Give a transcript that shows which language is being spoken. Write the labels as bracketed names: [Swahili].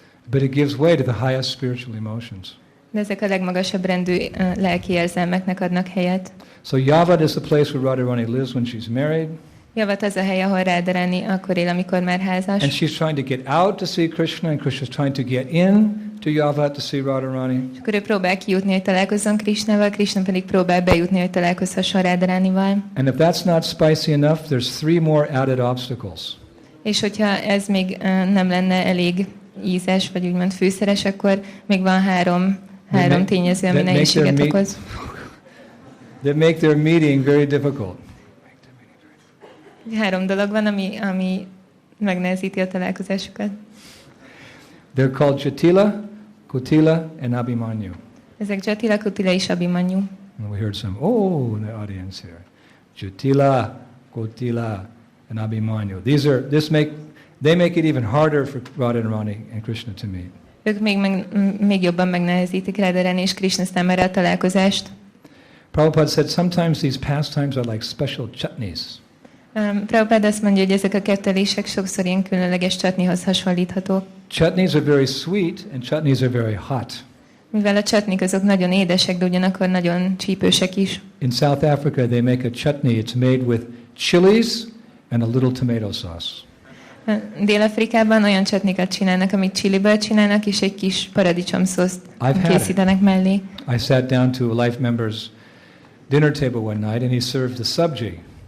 [English] But it gives way to the highest spiritual emotions. [Hungarian] De ezek a legmagasabb rendű lelki érzelmeknek adnak helyet. [English] So Yavad is the place where Radharani lives when she's married. [Hungarian] Javat az a hely, ahol Radharani akkor él, amikor már házas. [English] And she's trying to get out to see Krishna, and Krishna's trying to get in to Yavad to see Radharani. [Hungarian] És akkor ő próbál kijutni, hogy találkozzon Krishnával, Krishna pedig próbál bejutni, hogy találkozhasson Radharanival. [English] And if that's not spicy enough, there's 3 more added obstacles. [Hungarian] És hogyha ez még nem lenne elég ízes, vagy úgymond fűszeres, akkor még van három tényező, ami nehézséget okoz. [English] That make their meeting very difficult. [Hungarian] 3 dolog van, ami megnehezíti a találkozásukat. [English] They're called Jatila, Kutila, and Abhimanyu. [Hungarian] Ezek Jatila, Kutila és Abhimanyu. [English] And we heard some, in the audience here. Jatila, Kutila, and Abhimanyu. They make it even harder for Radharani and Krishna to meet. [Hungarian] Ők még jobban megnehezítik Radharani és Krishna számára a találkozást. [English] Prabhupada said sometimes these pastimes are like special chutneys. [Hungarian] Prabhupada azt mondja, hogy ezek a kettelések sokszor ilyen különleges chutneyhoz hasonlíthatók. [English] Chutneys are very sweet and chutneys are very hot. [Hungarian] Mivel a chutneyk azok nagyon édesek, de ugyanakkor nagyon csípősek is. [English] In South Africa they make a chutney. It's made with chilies and a little tomato sauce. [Hungarian] Dél-Afrikában olyan chutneykat csinálnak, amit chiliből csinálnak, és egy kis paradicsomszószt készítenek mellé. [English] I sat down to a life member's dinner table one night and he served the sabji.